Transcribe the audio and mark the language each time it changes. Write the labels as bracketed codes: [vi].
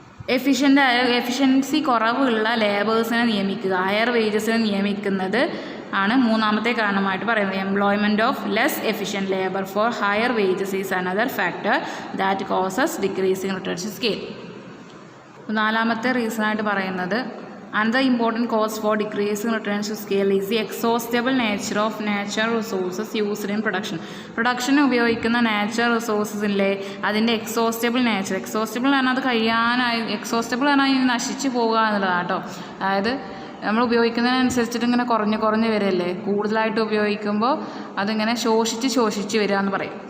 [ml] Efficiency കുറവുള്ള ലേബേഴ്സിനെ നിയമിക്കുക, higher വേജസിനെ നിയമിക്കുന്നത് ആണ് മൂന്നാമത്തെ കാരണമായിട്ട് പറയുന്നത്. [en] Employment of less efficient labour for higher wages is another factor that causes decreasing returns scale. [ml] നാലാമത്തെ റീസണായിട്ട് പറയുന്നത് [en] another important cause for decreasing returns to scale is the exhaustible nature of natural resources used in production. [ml] Production ഉപയോഗിക്കുന്ന natural resources ഇല്ലേ, അതിൻ്റെ exhaustible nature. Exhaustible പറഞ്ഞാൽ അത് exhaustible പറഞ്ഞാൽ നശിച്ചു പോകുക എന്നുള്ളതാണ് കേട്ടോ. അതായത് നമ്മൾ ഉപയോഗിക്കുന്നതിനനുസരിച്ചിട്ട് ഇങ്ങനെ കുറഞ്ഞ് വരില്ലേ, കൂടുതലായിട്ട് ഉപയോഗിക്കുമ്പോൾ അതിങ്ങനെ ശോഷിച്ച് വരിക എന്ന് പറയും.